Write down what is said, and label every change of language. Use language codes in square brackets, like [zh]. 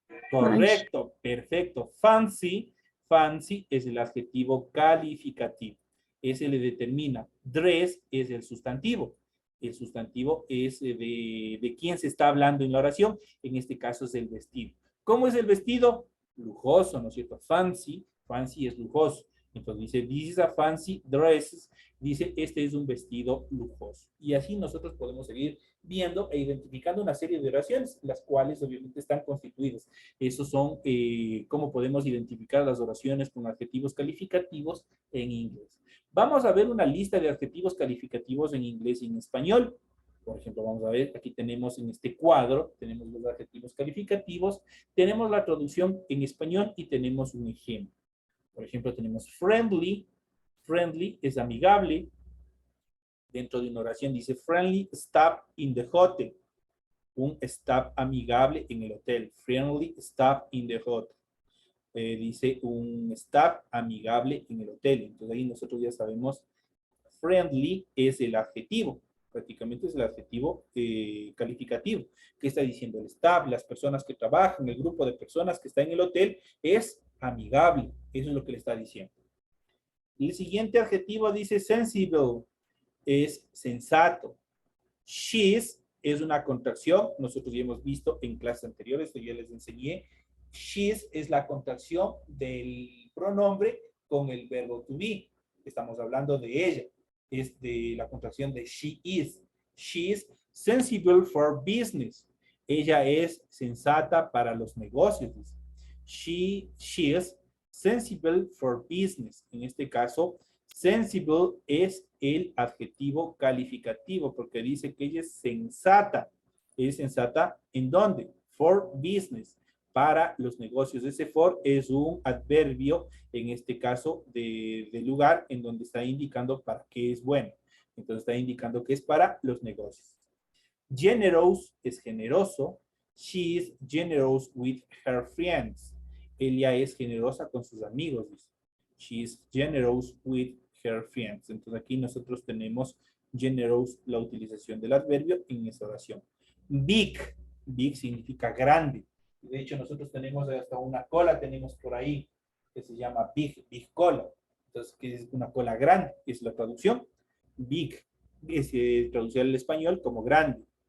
[es] Correcto, perfecto. Fancy, fancy es el adjetivo calificativo. Ese le determina. Dress es el sustantivo. El sustantivo es de quién se está hablando en la oración. En este caso es el vestido. ¿Cómo es el vestido? Lujoso, ¿no es cierto? Fancy, fancy es lujoso. Entonces dice, [en] this is a fancy dress. [es] Dice, este es un vestido lujoso. Y así nosotros podemos seguir viendo e identificando una serie de oraciones, las cuales obviamente están constituidas. Esos son cómo podemos identificar las oraciones con adjetivos calificativos en inglés. Vamos a ver una lista de adjetivos calificativos en inglés y en español. Por ejemplo, vamos a ver, aquí tenemos en este cuadro, tenemos los adjetivos calificativos, tenemos la traducción en español y tenemos un ejemplo. Por ejemplo, tenemos friendly. Friendly es amigable. Dentro de una oración dice [en] friendly staff in the hotel. [es] Un staff amigable en el hotel. [en] Friendly staff in the hotel. [es] Dice un staff amigable en el hotel. Entonces ahí nosotros ya sabemos, friendly es el adjetivo. Prácticamente es el adjetivo calificativo. ¿Qué está diciendo el staff? Las personas que trabajan, el grupo de personas que está en el hotel es amigable. Eso es lo que le está diciendo. Y el siguiente adjetivo dice sensible. Es sensato. She's es una contracción. Nosotros ya hemos visto en clases anteriores, yo ya les enseñé. She's es la contracción del pronombre con el verbo to be. Estamos hablando de ella. Es de la contracción de she is. [en] She is sensible for business. [es] Ella es sensata para los negocios. [en] She is sensible for business. [es] En este caso, sensible es el adjetivo calificativo porque dice que ella es sensata. ¿Es sensata en dónde? For business, para los negocios. Ese for es un adverbio, en este caso, de lugar en donde está indicando para qué es bueno. Entonces está indicando que es para los negocios. Generous es generoso. [en] She is generous with her friends. [es] Ella es generosa con sus amigos. Dice. [en] She is generous with her friends. [es] Entonces aquí nosotros tenemos generous, la utilización del adverbio en esta oración. Big. Big significa grande. De hecho, nosotros tenemos hasta una cola, tenemos por ahí, que se llama big cola. Entonces, que es una cola grande, es la traducción. Big es traducir al español como grande.